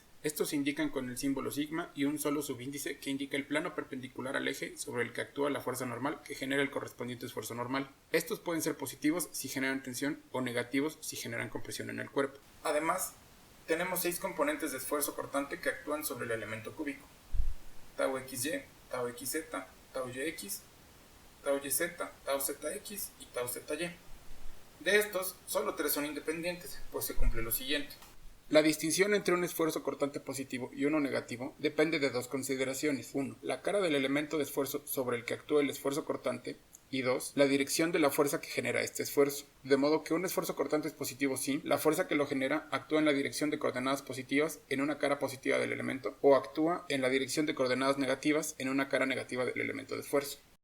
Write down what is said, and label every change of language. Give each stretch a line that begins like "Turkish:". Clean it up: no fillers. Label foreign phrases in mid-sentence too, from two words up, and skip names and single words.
Spanish: Estos se indican con el símbolo sigma y un solo subíndice que indica el plano perpendicular al eje sobre el que actúa la fuerza normal que genera el correspondiente esfuerzo normal. Estos pueden ser positivos si generan tensión o negativos si generan compresión en el cuerpo. Además, tenemos 6 componentes de esfuerzo cortante que actúan sobre el elemento cúbico: tau xy, tau xz, tau yx, tau yz, tau zx y tau zy. De estos, solo 3 son independientes, pues se cumple lo siguiente. La distinción entre un esfuerzo cortante positivo y uno negativo depende de dos consideraciones. 1. La cara del elemento de esfuerzo sobre el que actúa el esfuerzo cortante. Y 2. La dirección de la fuerza que genera este esfuerzo. De modo que un esfuerzo cortante es positivo si la fuerza que lo genera actúa en la dirección de coordenadas positivas en una cara positiva del elemento o actúa en la dirección de coordenadas negativas en una cara negativa del elemento de esfuerzo.